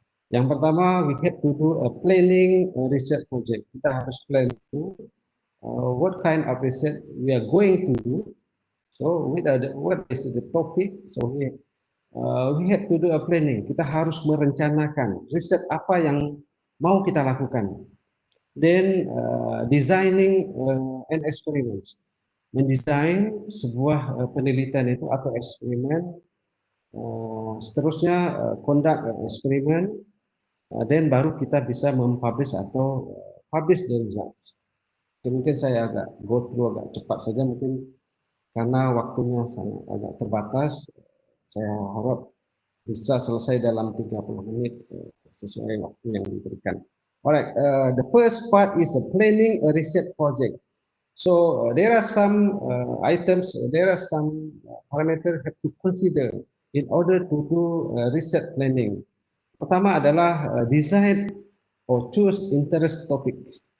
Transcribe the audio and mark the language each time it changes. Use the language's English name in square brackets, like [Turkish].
[Indonesian] Yang pertama, [English] we have to do a planning research project. [Indonesian] Kita harus [English] plan what kind of research we are going to do. So, what is the topic? So, we have to do a planning. [Indonesian] Kita harus merencanakan riset apa yang mau kita lakukan. [English] Then, designing an experiments. [Indonesian] Mendesain sebuah penelitian itu atau eksperimen. Seterusnya, conduct eksperimen. Dan baru kita bisa mempublish atau [English] publish the results. [Indonesian] Mungkin saya agak go through agak cepat saja mungkin karena waktunya sangat agak terbatas. Saya harap bisa selesai dalam 30 menit sesuai waktu yang diberikan. [English] Alright, the first part is planning a research project. So there are some items, there are some parameters have to consider in order to do research planning. [Indonesian] Pertama adalah [English] design or choose interest topics.